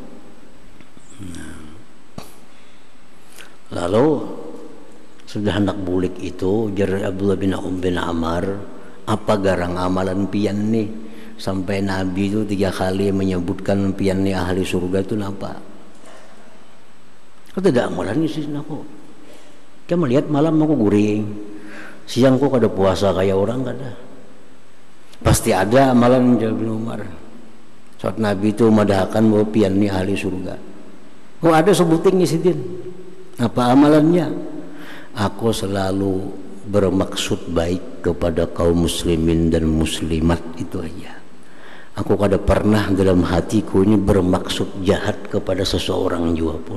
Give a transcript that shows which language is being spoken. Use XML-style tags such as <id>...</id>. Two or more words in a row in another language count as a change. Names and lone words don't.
<bjn>Lalu sudah hendak bulik itu jar Abdullah bin Amr, apa garang amalan pian nih sampai Nabi itu 3 kali menyebutkan pian nih ahli surga itu napa? Kata tidak amalan sih aku. Kamu melihat malam aku guring, siang kok kada puasa kayak orang kada.</bjn> <id>Pasti ada amalan Jabir bin Umar.</id> <bjn>Saat Nabi itu madahkan bahwa pian nih ahli surga.</bjn> <id>Oh ada sebutin Sidin. Apa amalannya? Aku selalu bermaksud baik kepada kaum muslimin dan muslimat, itu aja.</id> <bjn>Aku kada pernah dalam hatiku ini bermaksud jahat kepada seseorang juga pun.</bjn>